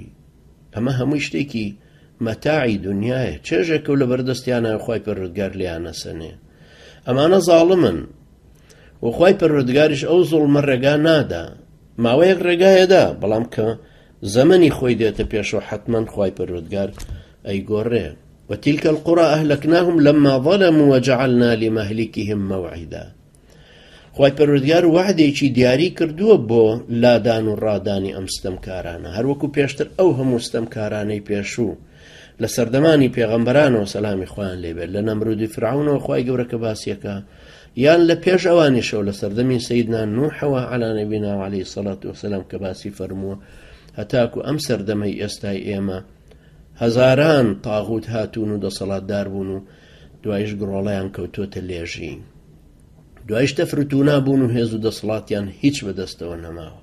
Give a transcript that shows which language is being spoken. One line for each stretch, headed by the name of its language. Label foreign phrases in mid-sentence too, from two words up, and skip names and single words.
Central Kurdish: ئەمە هەمووی شتێکی مەتاعی دنیایە، چێژێکە و لە بەردەستیانە خوای پەروەردگار لیانە سەنێ. ئەمانە زاڵمن و خوای پەروەردگاریش ئەو زوڵمە ڕێگا نادا، ماوەیەک ڕێگایەدا، بەڵام کە زەمەنی خۆی دێتە پێشەوە حتمەن خوای پەروەردگار ئەیگۆڕێ.
Arabic: وتلك القرى أهلكناهم لما ظلموا وجعلنا لمهلكهم موعدا.
Central Kurdish: خوای پەروەردگار وعدێکی دیاری کردووە بۆ لادان و ڕادانی ئەم ستەمکارانە، هەروەکو پێشتر ئەو هەموو ستەمکارانەی پێشوو لە سەردەمانی پێغەمبەرانەوە سەلامی خۆیان لێبێت، لە نەمرود و فرعونەوە خوای گەورە کە باسیەکە، یان لە پێش ئەوانیشەوە لە سەردەمی سەیدنا نوحەوە
Arabic: عەلا نەبینا عەلەیهی سەڵات وسەلام
Central Kurdish: کە باسی فەرمووە، هەتاکو ئەم سەردەمەی ئێستای ئێمە هەزاران تاغوت هاتوون و دەسەڵاتدار بوون و دوایش گڕۆڵەیان کەوتۆتە لێژی، دوایش تەفروتونا بوون و هێز و دەسەڵاتیان هیچ بەدەستەوە نەماوە.